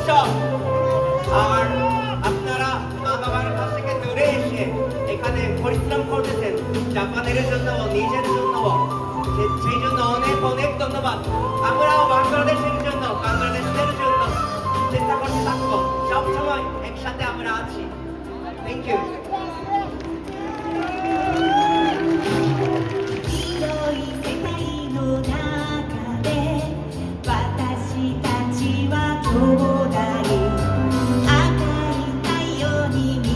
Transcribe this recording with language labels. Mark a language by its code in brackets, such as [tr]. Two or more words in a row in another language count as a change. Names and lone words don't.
[bn] আর আপনারা মা বাবার কাছ থেকে দূরে এসে এখানে পরিশ্রম করতেছেন জাপানের জন্য, নিজের জন্য, সেই জন্য অনেক অনেক ধন্যবাদ। আমরাও বাংলাদেশের জন্য, বাংলাদেশের জন্য চেষ্টা করতে থাকবো। সবসময় একসাথে আমরা আছি। [en] thank you. [ja] 広い世界の中で私たちは兄弟、赤い太陽に緑